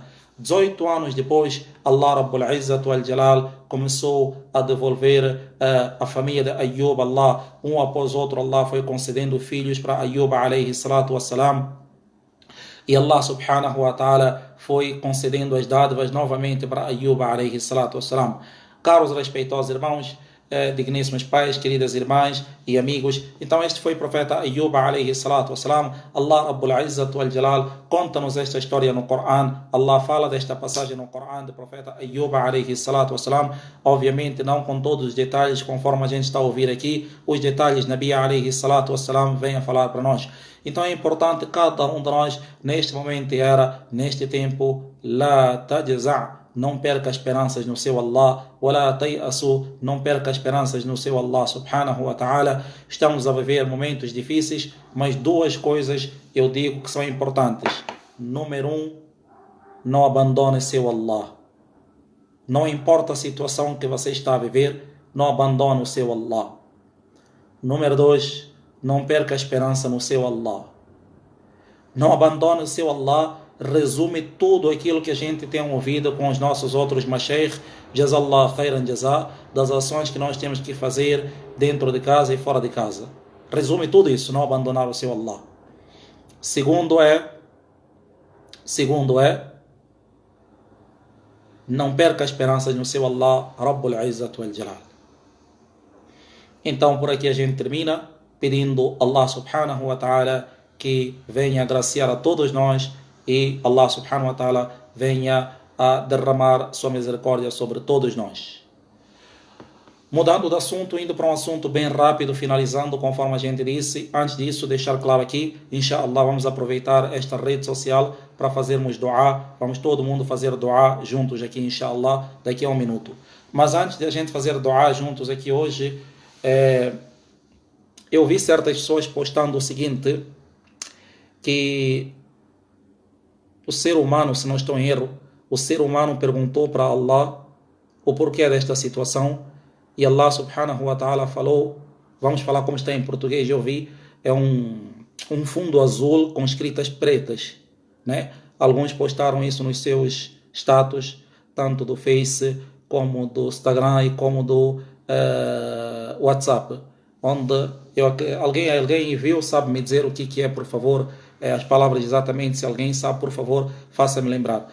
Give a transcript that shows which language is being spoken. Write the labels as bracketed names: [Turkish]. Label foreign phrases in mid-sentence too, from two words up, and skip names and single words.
[Portuguese] 18 anos depois, [Arabic] الله رب العزة والجلال [Portuguese] começou a devolver a família de Ayub. Allah, um após outro, Allah foi concedendo filhos para Ayub [Arabic] عليه الصلاة والسلام. [Portuguese] E [Arabic] الله سبحانه وتعالى [Portuguese] foi concedendo as dádivas novamente para Ayub [Arabic] عليه الصلاة والسلام. [Portuguese] Caros respeitosos irmãos, digníssimos pais, queridas irmãs e amigos, então este foi o profeta Ayub [Arabic] عليه الصلاة والسلام. الله رب العزة والجلال [Portuguese] conta-nos esta história no Coran. Allah fala desta passagem no Coran do profeta Ayub [Arabic] عليه الصلاة والسلام, [Portuguese] obviamente não com todos os detalhes conforme a gente está a ouvir aqui. Os detalhes [Arabic] نبي عليه الصلاة والسلام [Portuguese] vem a falar para nós. Então é importante cada um de nós neste momento neste tempo, [Arabic] لا تجزع', [Portuguese] não perca esperanças no seu Allah, [Arabic] ولا تيأسوا, [Portuguese] não perca esperanças no seu [Arabic] الله سبحانه وتعالى. [Portuguese] Estamos a viver momentos difíceis, mas duas coisas eu digo que são importantes. Número 1, não abandone seu Allah. Não importa a situação que você está a viver, não abandone o seu Allah. Número 2, não perca a esperança no seu Allah. Não abandone o seu Allah. Resume tudo aquilo que a gente tem ouvido com os nossos outros mashaykh, [Arabic] جزى الله خيرا جزاء, [Portuguese] das ações que nós temos que fazer dentro de casa e fora de casa. Resume tudo isso, não abandonar o seu Allah. Segundo é, não perca esperanças no seu Allah, [Arabic] رب العزة والجلال. [Portuguese] Então por aqui a gente termina pedindo [Arabic] الله سبحانه وتعالى [Portuguese] que venha agraciar a todos nós e [Arabic] الله سبحانه وتعالى [Portuguese] venha a derramar sua misericórdia sobre todos nós. Mudando de assunto, indo para um assunto bem rápido, finalizando conforme a gente disse. Antes disso, deixar claro aqui, inshallah, vamos aproveitar esta rede social para fazermos dua. Vamos todo mundo fazer dua juntos aqui, inshallah, daqui a um minuto. Mas antes de a gente fazer dua juntos aqui hoje, eu vi certas pessoas postando o seguinte, que o ser humano, se não estou em erro, o ser humano perguntou para Allah o porquê desta situação e Allah subhanahu wa ta'ala falou, vamos falar como está em português, eu vi, é um fundo azul com escritas pretas, né? Alguns postaram isso nos seus status, tanto do Face como do Instagram e como do WhatsApp, onde alguém viu, sabe me dizer o que é, por favor, as palavras exatamente, se alguém sabe, por favor, faça-me lembrar.